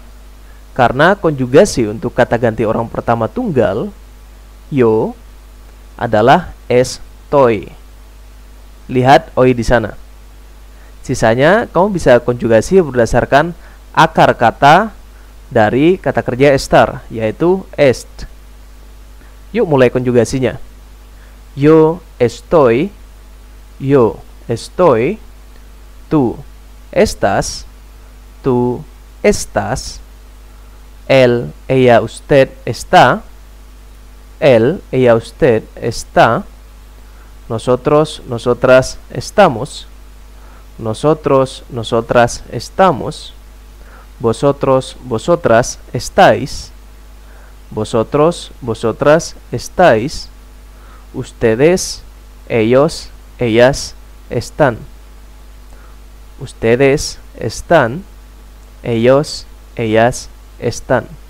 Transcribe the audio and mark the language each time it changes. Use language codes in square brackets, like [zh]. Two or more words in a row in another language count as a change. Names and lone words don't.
[id] Karena konjugasi untuk kata ganti orang pertama tunggal yo adalah estoy. Lihat hoy di sana. Sisanya kamu bisa konjugasi berdasarkan akar kata dari kata kerja estar, yaitu est. Yuk mulai konjugasinya. [es] Yo estoy, tú estás, tú estás, él, ella, usted está, él, ella, usted está, nosotros, nosotras estamos, nosotros, nosotras estamos, vosotros, vosotras estáis, vosotros, vosotras estáis, ustedes, ellos, ellas están, ustedes están, ellos, ellas están.